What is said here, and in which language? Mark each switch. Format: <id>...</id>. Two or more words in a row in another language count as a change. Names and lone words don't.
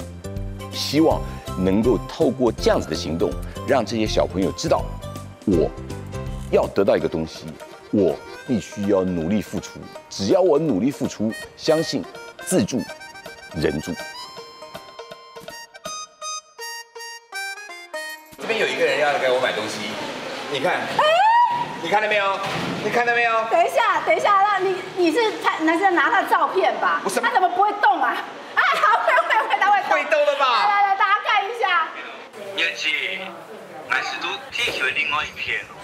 <zh>希望能夠透過這樣子的行動，讓這些小朋友知道，我要得到一個東西，我必須要努力付出。只要我努力付出，相信自助人助。這邊有一個人要來給我買東西，你看。 你看到没有？你看到没有？等一下，那你是拿他的照片吧？不是，他怎么不会动啊？啊，好，他会动。会动了吧？来，大家看一下。也是，俺是都踢球的另外一片哦。</zh>